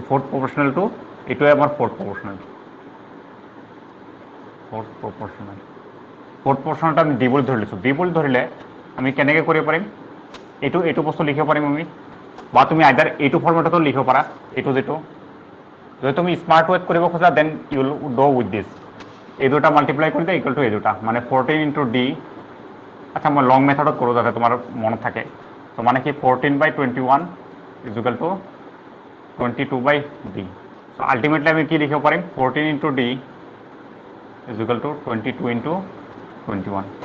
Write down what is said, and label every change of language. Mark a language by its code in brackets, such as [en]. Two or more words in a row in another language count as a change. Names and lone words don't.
[en] fourth proportionalটো [as] এইটোৱে আমাৰ [en] fourth proportional. fourth proportionalটো [as] আমি ডি বুলি ধৰি লৈছোঁ। ডি বুলি ধৰিলে আমি কেনেকৈ কৰিব পাৰিম এইটো বস্তু লিখিব পাৰিম আমি, বা তুমি আইদাৰ এইটো ফৰ্মেটতো লিখিব পাৰা এইটো যিটো যদি তুমি [en] smart wayত [as] কৰিব খোজা [en] then you will do with this [as] এই দুটা মাল্টিপ্লাই কৰি দিয়ে [en] equal to [as] এই দুটা মানে [en] 14 into d. [as] আচ্ছা মই [en] long methodত [as] কৰোঁ যাতে তোমাৰ মনত থাকে। ত' মানে কি [en] 14/21 is equal to 22/d. so ultimately [as] আমি কি লিখিব পাৰিম [en] 14 into d is equal to 22 into 21.